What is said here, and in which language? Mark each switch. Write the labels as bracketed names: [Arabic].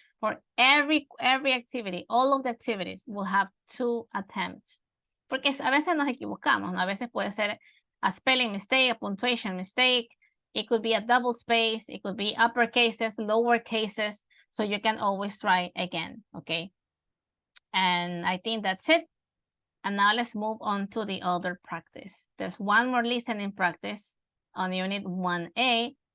[English] For every activity, all of the activities will have 2 attempts. [Spanish] Porque a veces nos equivocamos, ¿no? A veces puede ser [English] a spelling mistake, a punctuation mistake. It could be a double space. It could be upper cases, lower cases. So you can always try again, okay? And I think that's it. And now let's move on to the other practice. There's one more listening practice on unit 1A.